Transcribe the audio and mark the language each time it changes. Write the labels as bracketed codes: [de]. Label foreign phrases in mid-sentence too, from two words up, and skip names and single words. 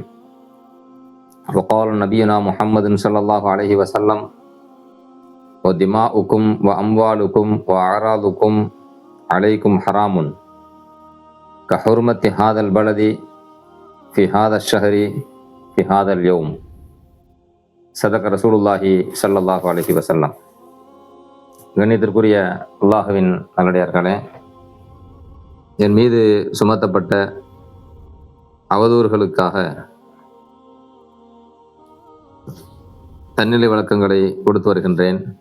[ar] وقال نبينا محمد صلى الله عليه وسلم ودماؤكم وأموالكم وأعراضكم عليكم حرام كحرمة هذا البلد في هذا الشهر في هذا اليوم. صدق رسول الله صلى الله عليه وسلم. [ta] கண்ணியத்திற்குரிய அல்லாஹ்வின் நல்லடியார்களே, என் மீது சுமத்தப்பட்ட அவதூறுகளுக்காக தன்னிலை விளக்கங்களை கொடுத்து வருகின்றேன்.